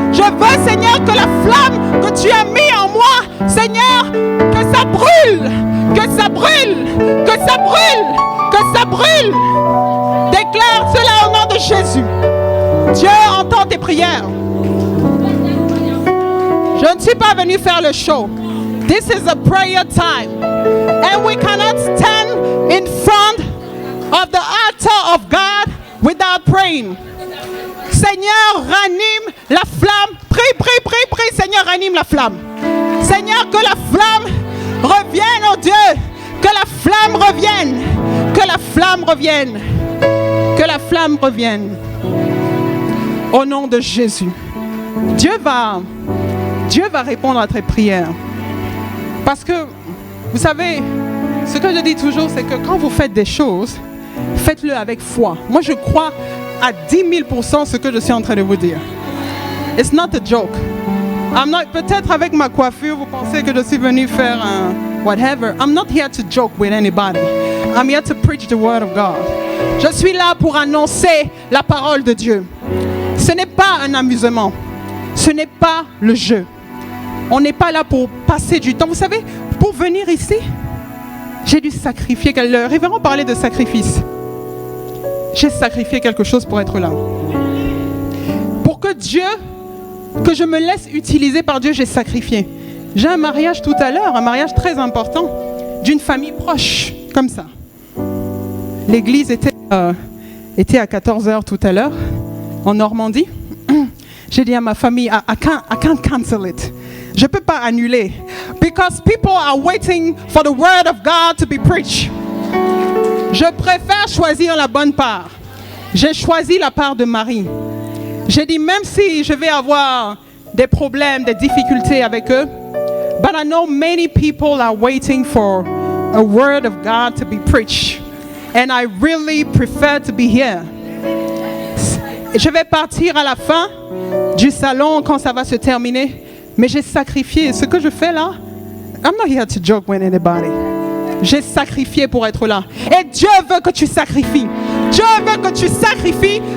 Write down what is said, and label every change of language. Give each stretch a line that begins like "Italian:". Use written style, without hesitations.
French: Je veux, Seigneur, que la flamme que tu as mis en moi, Seigneur, que ça brûle. Que ça brûle. Que ça brûle. Que ça brûle. Déclare cela au nom de Jésus. Dieu entend tes prières. Je ne suis pas venu faire le show.
English: This is a prayer time. And we cannot stand in front of the altar of God without praying.
French: Seigneur, ranime la flamme. Prie, prie, prie, prie. Seigneur, ranime la flamme. Seigneur, que la flamme revienne, oh Dieu. Que la flamme revienne. Que la flamme revienne. Que la flamme revienne. Au nom de Jésus. Dieu va répondre à tes prières. Parce que, vous savez, ce que je dis toujours, c'est que quand vous faites des choses, faites-le avec foi. Moi, je crois à 10 000% ce que je suis en train de vous dire.
English: It's not a joke.
French: Peut-être avec ma coiffure, vous pensez que je suis venu faire un whatever.
English: I'm not here to joke with anybody. I'm here to preach the word of God.
French: Je suis là pour annoncer la parole de Dieu. Ce n'est pas un amusement. Ce n'est pas le jeu. On n'est pas là pour passer du temps. Vous savez, pour venir ici, j'ai dû sacrifier. Le révérend parlait de sacrifice. J'ai sacrifié quelque chose pour être là. Pour que Dieu, que je me laisse utiliser par Dieu, j'ai sacrifié. J'ai un mariage tout à l'heure, un mariage très important, d'une famille proche, comme ça. L'église était à 14h tout à l'heure, en Normandie. J'ai dit à ma famille,
English: I can't cancel it.
French: Je ne peux pas annuler.
English: Because people are waiting for the word of God to be preached.
French: Je préfère choisir la bonne part. J'ai choisi la part de Marie. J'ai dit, même si je vais avoir des problèmes, des difficultés avec eux,
English: but I know many people are waiting for a word of God to be preached. And I really prefer to be here.
French: Je vais partir à la fin du salon quand ça va se terminer. Mais j'ai sacrifié. Ce que je fais là,
English: I'm not here to joke with anybody.
French: J'ai sacrifié pour être là. Et Dieu veut que tu sacrifies. Dieu veut que tu sacrifies.